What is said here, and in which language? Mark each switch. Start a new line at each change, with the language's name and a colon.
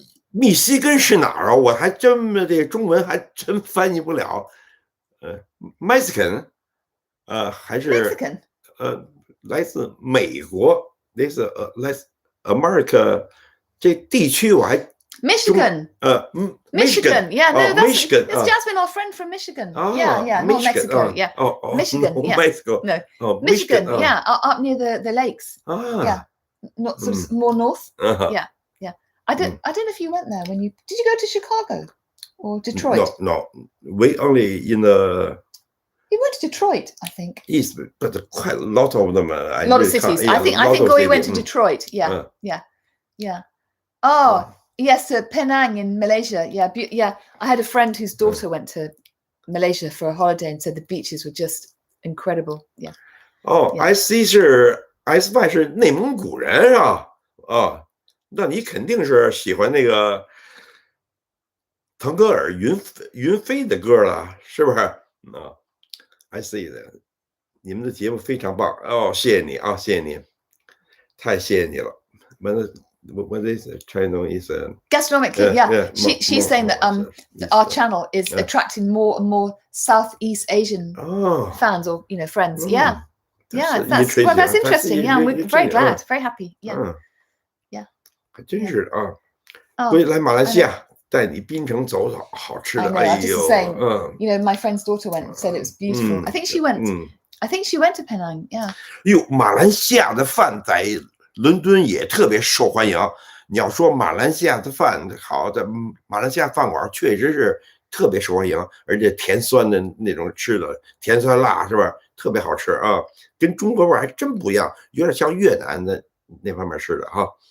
Chinese: 密西根是哪儿啊？我还真这中文还真翻译不了。
English: Mexican， 还是 Mexican
Chinese: 来自美国，来自America 这地区我还
English: Michigan. Michigan. Yeah, no, Michigan. That's Jasmine, our friend from Michigan. Ah, yeah, not Mexico. Yeah. Michigan. No, Yeah. Mexico. No. Oh, Michigan. Yeah, up near the lakes. Yeah. Not sort of more north. Yeah. I don't know if you went there when did you go to Chicago or Detroit? No. We only in the You went to Detroit, I think. east, but quite a lot of them. A lot of cities. I think Guo Yi went to Detroit. Yeah. Oh, yes, Penang in Malaysia. Yeah. I had a friend whose daughter went to Malaysia for a holiday and said the beaches were just incredible. Yeah.
Chinese: Oh, I see 是 SY 是内蒙古人啊。那你肯定是喜欢那个腾格尔云飞的歌了，是不是？ I see 的，你们的节目非常棒哦，谢谢你啊，谢谢你，太谢谢你了。
English: What is China is gastronomically, yeah. She's saying that our channel is attracting more and more Southeast Asian fans or friends. Yeah. That's interesting. Yeah, we're very glad, very happy. Yeah.
Chinese: 还真是啊，回来马来西亚带你槟城走走，好吃的。
English: I know, saying, my friend's daughter went and said it was beautiful. I think she went. I think she went to Penang. Yeah.
Chinese: 哟，马来西亚的饭在伦敦也特别受欢迎。你要说马来西亚的饭好，在马来西亚饭馆确实是特别受欢迎，而且甜酸的那种吃的，甜酸辣是吧？特别好吃啊，跟中国味还真不一样，有点像越南的那方面似的哈。